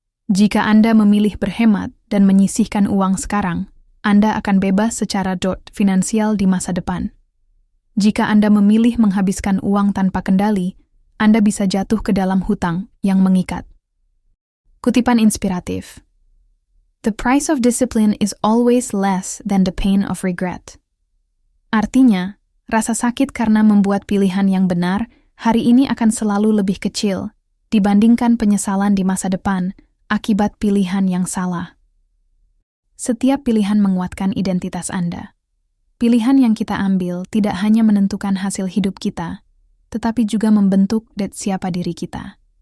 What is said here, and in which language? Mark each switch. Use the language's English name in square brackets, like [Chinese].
[Indonesian] Jika Anda memilih berhemat dan menyisihkan uang sekarang, Anda akan bebas secara finansial di masa depan. Jika Anda memilih menghabiskan uang tanpa kendali, Anda bisa jatuh ke dalam hutang yang mengikat. Kutipan inspiratif. [English] The price of discipline is always less than the pain of regret. [Indonesian] Artinya, rasa sakit karena membuat pilihan yang benar hari ini akan selalu lebih kecil dibandingkan penyesalan di masa depan akibat pilihan yang salah. Setiap pilihan menguatkan identitas Anda. Pilihan yang kita ambil tidak hanya menentukan hasil hidup kita, tetapi juga membentuk siapa diri kita.